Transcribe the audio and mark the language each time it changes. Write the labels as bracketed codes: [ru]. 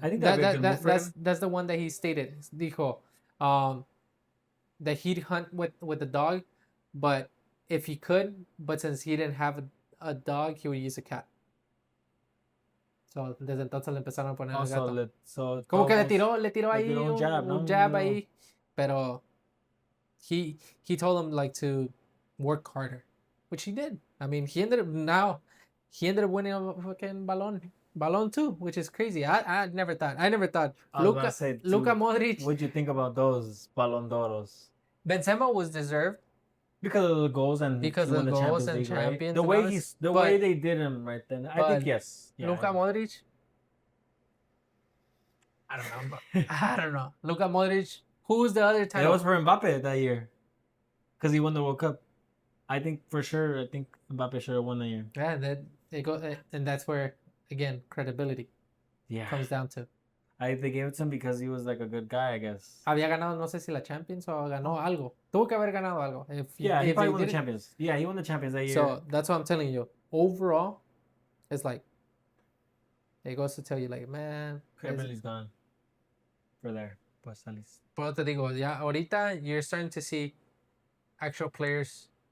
[en] I think that'd be a good move for him. that's the one that he stated. Dijo, that he'd hunt with the dog, but if he could, but since he didn't have a dog, he would use a cat. [es] So, desde entonces le empezaron a poner el gato. Como que le tiró ahí un jab ahí, [en] pero he told him like to work harder, which he did. I mean, he ended up winning a fucking Ballon too, which is crazy. I never thought. Luka Modric. What'd you think about those Ballon d'Oros? Benzema was deserved because of the goals and Champions League, right? The way they did him right then. I think yes. Yeah, Luka Modric. I don't know. I don't know. Luka Modric. Who's the other title? It was for Mbappe that year, because he won the World Cup. I think for sure. I think Mbappe should have won that year. Yeah, and that's where again credibility comes down to. They gave it to him because he was like a good guy, I guess. [es] Había ganado, no sé si la Champions o ganó algo. Tuvo que haber ganado algo. [en] He probably won the Champions. Yeah, he won the Champions that year. So that's what I'm telling you. Overall, it's like it goes to tell you, like, man, credibility's gone. For there, [es] pues [en] at least. [es] Pero te digo, ya ahorita [en] you're starting to see actual players